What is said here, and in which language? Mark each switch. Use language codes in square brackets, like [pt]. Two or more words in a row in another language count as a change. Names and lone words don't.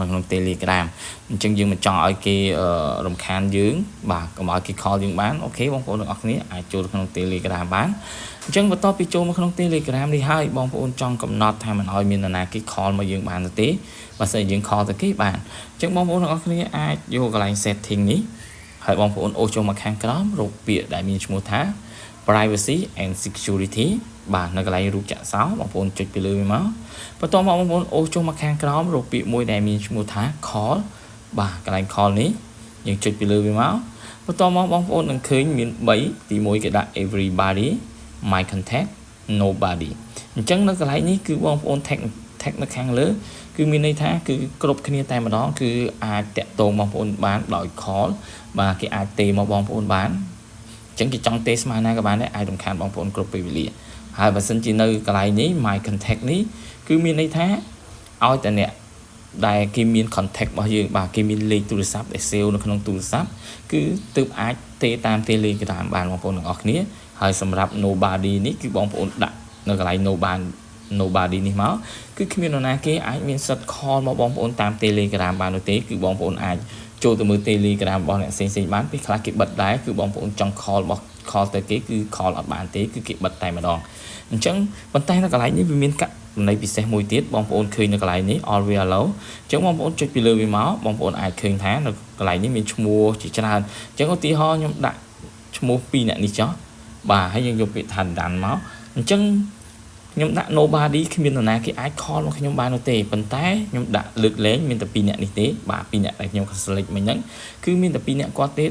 [km] ក្នុង Telegram អញ្ចឹងយើងមិនចង់ឲ្យគេរំខានយើងបាទកុំឲ្យគេ call យើងបានអូខេបងប្អូនទាំងអស់គ្នាអាចចូលក្នុង Telegram បានអញ្ចឹងបន្ទាប់ពីចូលមកក្នុង Telegram នេះហើយបងប្អូនចង់កំណត់ថាមិនឲ្យមាននរណាគេ call មកយើងបានទេបើសិនយើង call ទៅគេ បានអញ្ចឹងបងប្អូនទាំងអស់គ្នាអាចយកកន្លែង setting នេះហើយបងប្អូនអូសចូលមកខាងក្រោមរកពាក្យដែលមានឈ្មោះថា [en] privacy and security [km] បាទនៅកន្លែងរូបចាក់សោបងប្អូនចុចពីលើវាមកបន្ទាប់មកបងប្អូនអូសចូលមកខាងក្រោមរក ពាក្យមួយដែលមានឈ្មោះថា call បាទកន្លែង call នេះយើងចុចពីលើវាមកបន្ទាប់មកបងប្អូននឹងឃើញមាន3ទី1គេដាក់ [en] everybody my contact nobody [km] អញ្ចឹងនៅកន្លែងនេះ គឺបងប្អូន tag នៅខាងលើគឺមានន័យថាគឺគ្រប់គ្នាតែម្ដងគឺអាចតាក់ទងបងប្អូនបានដោយ call បាទគេអាចទេមកបងប្អូនបានអញ្ចឹងគេចង់ទេស្មើណាក៏បានដែរអាចរំខានបងប្អូនគ្រប់ពេលវេលាហើយបើសិនជានៅកន្លែងនេះ [en] my contact [km] នេះគឺមានន័យថាឲ្យតែអ្នកដែលគេមាន contact របស់យើងបាទគេមានលេខទូរស័ព្ទដែល save នៅក្នុងទូរស័ព្ទគឺទើបអាចទេតាម Telegram បានបងប្អូនទាំងអស់គ្នាហើយសម្រាប់ nobody នេះគឺបងប្អូនដាក់នៅកន្លែង nobody នេះមកគឺគ្មាននរណាគេអាចមានសិទ្ធ call មកបងប្អូនតាម Telegram បាននោះទេគឺបងប្អូនអាចចូលទៅមើល Telegram របស់អ្នកផ្សេងៗបានពេលខ្លះគេបិទដែរគឺបងប្អូនចង់ call ទៅគេគឺ call អត់បានទេគឺគេបិទតែម្ដងអញ្ចឹងប៉ុន្តែនៅកន្លែងនេះវាមានករណីពិសេសមួយទៀតបងប្អូនឃើញនៅកន្លែងនេះ [en] always allow [km] អញ្ចឹងបងប្អូនចុចពីលើវាមកបងប្អូនអាចឃើញថា នៅកន្លែងនេះមានឈ្មោះជាច្រើនអញ្ចឹងឧទាហរណ៍ខ្ញុំដាក់ឈ្មោះ2អ្នកនេះចុះបាទហើយយើងយកពាក្យថាដានមកអញ្ចឹងខ្ញុំដាក់ nobody គ្មាននរណាគេអាច call មកខ្ញុំបាននោះទេប៉ុន្តែខ្ញុំដាក់លើកលែងមានតែ2អ្នកនេះទេបាទ2អ្នកដែលខ្ញុំ select មិញហ្នឹងគឺមានតែ2អ្នកគាត់ទេ